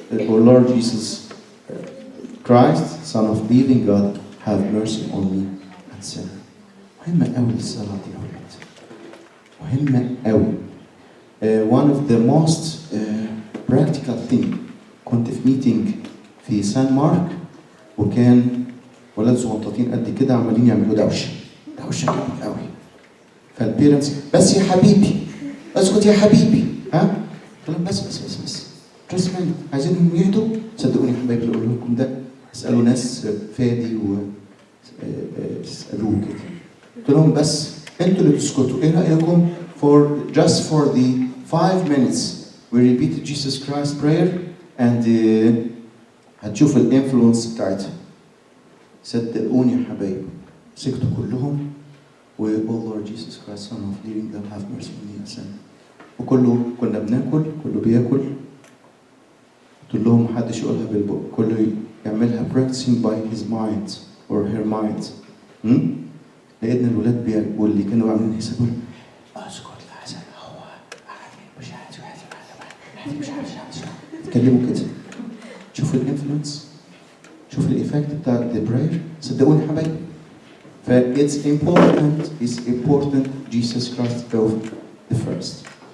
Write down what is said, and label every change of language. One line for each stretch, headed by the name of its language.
English: Oh Lord Jesus Christ, Son of Living God, have mercy on me.
Arabic: مهمة قوي الصلاة دي يا ولاد. مهمة قوي.
English: One of the most practical thing
Arabic: كنت في ميتنج في سان مارك، وكان ولاد صغنطاطين قد كده عمالين يعملوا دوشه جامد قوي. فالبيرنتس بس يا حبيبي اسكت يا حبيبي، ها؟ قلت لهم بس جاست مايند، عايزينهم يهدوا. صدقوني يا حبايبي اللي اقول لكم ده اسالوا ناس فادي واسالوه كده. قلت لهم بس انتوا اللي تسكتوا، ايه رايكم
English: just for the 5 minutes we repeat Jesus Christ prayer and
Arabic: هتشوف الانفلونس بتاعتها. صدقوني يا حبايبي سكتوا كلهم و
English: Oh Lord Jesus Christ Son of Living God have mercy on me a sinner.
Arabic: وكله كنا بناكل، كله بياكل. قلت لهم محدش يقولها بالبق، كله يعملها
English: practicing by his mind or her mind.
Arabic: لقينا الولاد بيقول اللي كانوا عاملين يسألوا اسكت لحسن هو مش عارف يتكلموا كده. شوفوا الانفلونس، شوفوا الايفكت بتاع
English: the prayer.
Arabic: صدقوني يا حبايبي.
English: it's important Jesus Christ go the first.